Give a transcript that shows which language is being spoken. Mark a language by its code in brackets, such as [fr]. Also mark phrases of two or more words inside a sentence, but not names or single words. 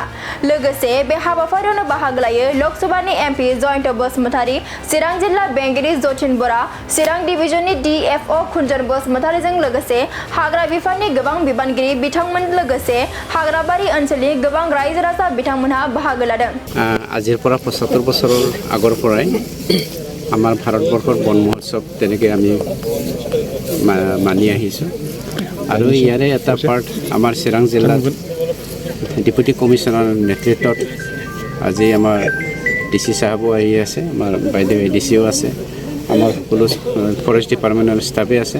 [brx] लोगोसे बे हाबाफारियावनो बाहागो लायो लकसभानि एमपि जयन्त बसुमतारी, चिरां जिल्ला बेंगिरि जतिन बरा, चिरां डिभिजननि डिएफअ कुन्जन बसुमतारीजों लोगोसे हाग्रा बिफाननि गोबां बिबानगिरि बिथांमोन लोगोसे हाग्राबारि ओनसोलनि गोबां रायजो राजा बिथांमोनहा बाहागो लादों। [as] আজিৰ পৰা ৭৫ বছৰৰ আগৰ পৰাই আমাৰ ভাৰতবৰ্ষৰ বন মহোৎসৱ তেনেকৈ আমি মানি আহিছোঁ আৰু ইয়াৰে এটা পাৰ্ট আমাৰ চিৰাং জিলাত [en] deputy commissioner [as] নেতৃত্বত আজি আমাৰ ডিচি চাহাবো আহি আছে, আমাৰ বাইদেউ এডিচিও আছে, আমাৰ সকলো [en] forest department [as] ষ্টাফে আছে।